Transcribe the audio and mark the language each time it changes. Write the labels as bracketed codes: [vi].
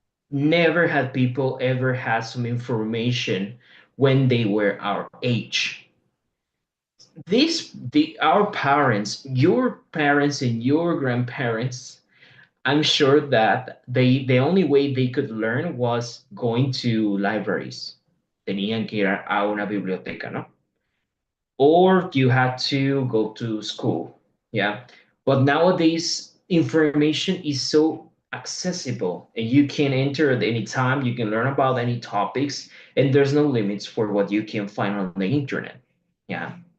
[en] Never had people ever had some information when they were our age. The our parents, your parents and your grandparents, I'm sure that the only way they could learn was going to libraries. [es] Tenían que ir a una biblioteca, ¿no? [en] Or you had to go to school. Yeah. But nowadays, information is so accessible and you can enter at any time, you can learn about any topics, and there's no limits for what you can find on the internet. Yeah.